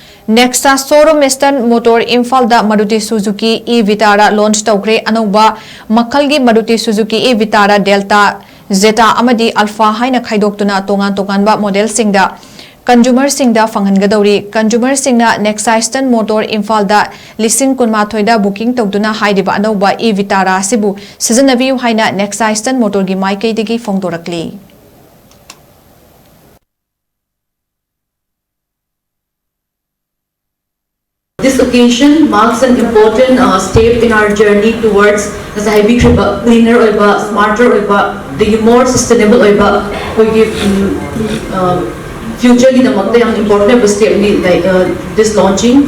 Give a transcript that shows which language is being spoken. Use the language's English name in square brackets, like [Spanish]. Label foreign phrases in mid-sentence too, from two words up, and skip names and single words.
[Manipuri] Nexa Showroom Eastern Motor Imphal Da Maruti Suzuki Vitara launch Toukhre Anova Makhalgi Maruti Suzuki Vitara Delta Zeta Amadi Alpha Haina Khaidoktuna Tongan model singda Consumer Singda Fangangadori Consumer Singna Nexa Eastern Motor Imphal Da Lising Kunma Thoida booking Togduna Haidiba Anova Vitara Sibu Sizanaviu Haina Nexa Eastern Motor Gi Maikei Digi Fongdorakli. [English] This occasion marks an important step in our journey towards cleaner, smarter, the more sustainable future important step like this launching.